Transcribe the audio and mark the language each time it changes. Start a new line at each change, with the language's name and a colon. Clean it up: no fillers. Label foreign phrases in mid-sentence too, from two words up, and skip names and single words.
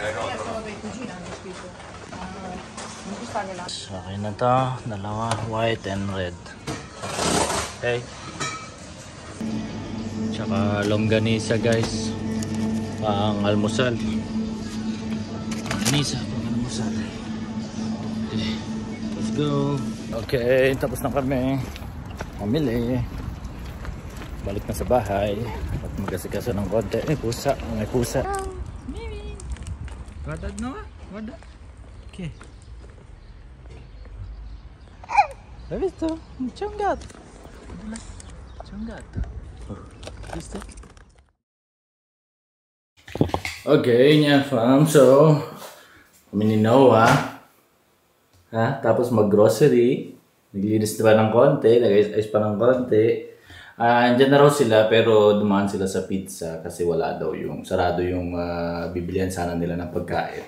Filipino: Okay na to. Dalawa,
English: white and red.
Filipino: Okay. Tsaka longganisa guys. Pang almusal. Longganisa pang almusal.
English: Okay. Let's go.
Filipino: Okay, tapos na kami. Pamili. balik na sa bahay at magkasikaso ng konti. May pusa, may pusa. Mimi. Wadad no? Wadad.
Italian: Okay. Visto? C'è un gatto. C'è un gatto. Visto?
Filipino: Okay, Nyan Fam. So, kami ni Noah. Tapos mag-grocery. Naglinis pa ng konti. Nag-ice pa ng konti. Andyan na raw sila pero dumaan sila sa pizza kasi wala daw yung, sarado yung bibilihan sana nila ng pagkain.